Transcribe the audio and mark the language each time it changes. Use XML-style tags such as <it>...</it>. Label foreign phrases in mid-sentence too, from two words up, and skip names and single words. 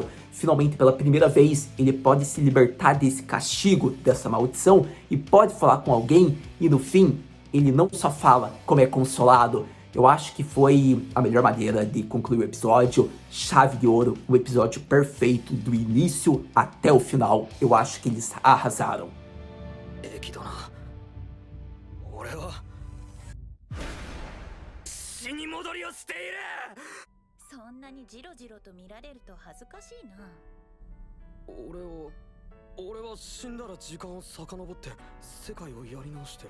<pt>Finalmente, pela primeira vez, ele pode se libertar desse castigo, dessa maldição, e pode falar com alguém, e no fim, ele não só fala, como é consolado. Eu acho que foi a melhor maneira de concluir o episódio. Chave de ouro, o episódio perfeito do início até o final. Eu acho que eles arrasaram.</pt> <ja>死に戻りをしている。そんなにジロジロと見られると恥ずかしいな。俺は死んだら時間を遡って世界をやり直してる。</ja>